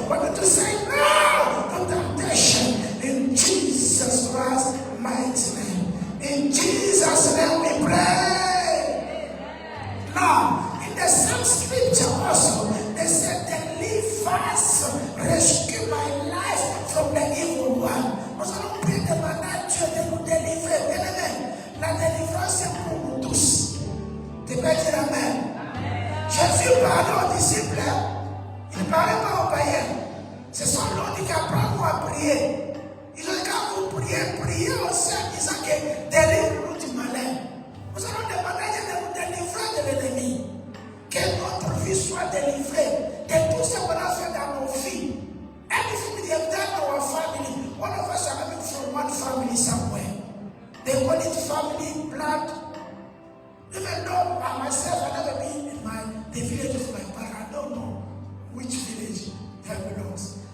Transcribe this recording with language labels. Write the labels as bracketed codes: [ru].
[en] For me to say no to temptation, in Jesus Christ's mighty name. In Jesus' name we pray. Now, in the same scripture also, they said, deliver us, rescue my life from the evil one. [fr] Nous allons prier demander à Dieu de nous délivrer. Bien aimé, la délivrance c'est pour nous tous. Tu peux dire Amen. Jésus parlait aux disciples, il ne parlait pas aux païens. C'est son nom qui apprend nous à prier. Il a dit quand vous priez aussi en disant que délivre-nous du malin. Nous allons demander à Dieu de nous délivrer de l'ennemi. Que notre vie soit délivrée de tout ce qu'on a fait dans nos vies. [en] Everything we have done in our family, all of us are coming from one family somewhere. They call it family blood. Even though I myself have never been in the village of my parents, I don't know which village that belongs.